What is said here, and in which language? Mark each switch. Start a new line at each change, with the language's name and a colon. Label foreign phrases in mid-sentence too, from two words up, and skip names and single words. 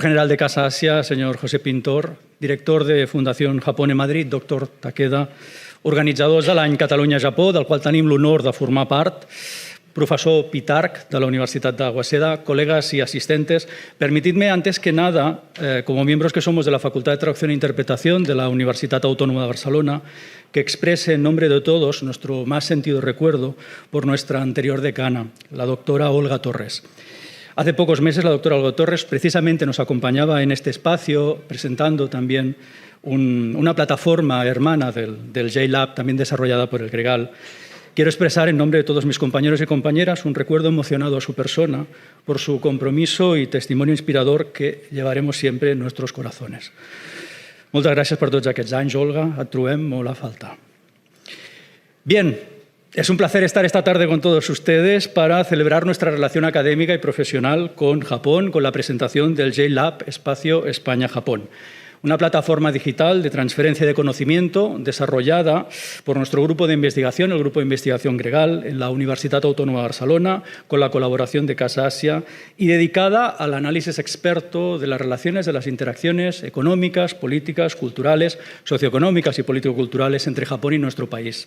Spanish: General de Casa Asia, señor José Pintor, Director de Fundació Japón en Madrid, doctor Takeda,
Catalan: organitzadors de l'any Catalunya-Japó, del qual tenim l'honor de formar part,
Spanish: profesor Pitarch de la Universidad de Waseda, colegas y asistentes. Permitidme, antes que nada, como miembros que somos de la Facultad de Traducción e Interpretación de la Universidad Autónoma de Barcelona, que exprese en nombre de todos nuestro más sentido recuerdo por nuestra anterior decana, la doctora Olga Torres. Hace pocos meses la doctora Olga Torres precisamente nos acompañaba en este espacio presentando también una plataforma hermana del JLab, también desarrollada por el Gregal. Quiero expresar en nombre de todos mis compañeros y compañeras un recuerdo emocionado a su persona por su compromiso y testimonio inspirador que llevaremos siempre en nuestros corazones.
Catalan: Moltes gràcies per tots aquests anys, Olga. Et trobem molt a falta.
Spanish: Bien, es un placer estar esta tarde con todos ustedes para celebrar nuestra relación académica y profesional con Japón, con la presentación del JLab Espacio España-Japón. Una plataforma digital de transferencia de conocimiento desarrollada por nuestro grupo de investigación, el Grupo de Investigación Gregal, en la Universitat Autónoma de Barcelona, con la colaboración de Casa Asia, y dedicada al análisis experto de las relaciones, de las interacciones económicas, políticas, culturales, socioeconómicas y político-culturales entre Japón y nuestro país.